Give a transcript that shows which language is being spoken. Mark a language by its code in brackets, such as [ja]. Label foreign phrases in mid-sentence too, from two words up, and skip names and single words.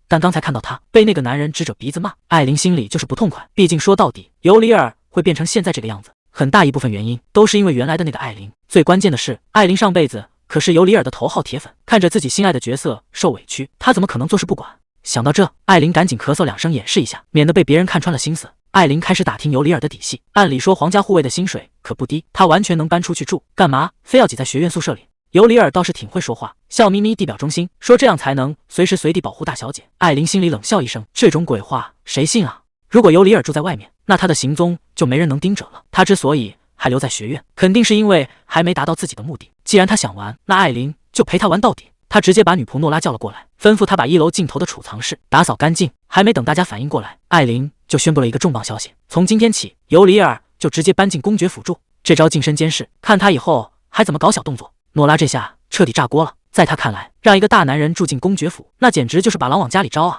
[zh] 但剛才看到他被那個男人指着鼻子罵，艾琳心裡就是不痛快。畢竟說到底，尤里爾會變成現在這個樣子，很大一部分原因都是因為原來的那個艾琳。最關鍵的是，艾琳上輩子可是尤里爾的头號鐵粉，看着自己心愛的角色受委屈，她怎麼可能坐視不管？想到這，艾琳趕緊咳嗽2聲掩飾一下，免得被別人看穿了心思。艾琳開始打聽尤里爾的底細，按理說皇家護衛的薪水可不低，他完全能搬出去住，幹嘛非要擠在學院宿舍裡？尤里爾倒是挺會說話，笑眯眯地表忠心，說這樣才能隨時隨地保護大小姐。艾琳心裡冷笑一聲，這種鬼話誰信啊？如果尤里爾住在外面，那他的行蹤就沒人能盯着了。他之所以還留在學院，肯定是因為還沒達到自己的目的。既然他想玩，那艾琳就陪他玩到底。他直接把女僕諾拉叫了過來，吩咐他把1樓盡頭的儲藏室打掃乾淨。還沒等大家反應過來，艾琳就宣布了一個重磅消息：從今天起，尤里爾就直接搬進公爵府住。這招近身監視，看他以後還怎麼搞小動作。諾拉這下徹底炸鍋了，在他看來，讓一個大男人住進公爵府，那簡直就是把狼往家裡招啊！